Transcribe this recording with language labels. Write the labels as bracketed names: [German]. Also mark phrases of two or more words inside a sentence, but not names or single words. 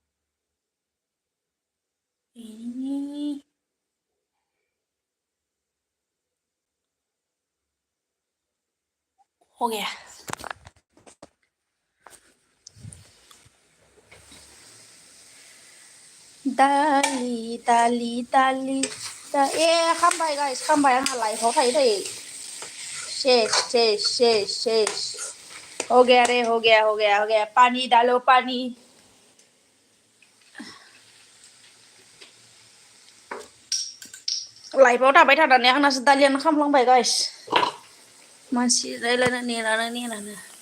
[Hindi] हो गया. [Bodo] दालि खामबाय गाइस खामबाय आंहा लाइफआव थायो. [Hindi] शेष. हो गया रे हो गया. पानी डालो पानी. [Bodo] लाइफआव थाबाय थानानै आंनासो दालियानो खामलांबाय गाइस. मानसि रायलायनो नेनानो.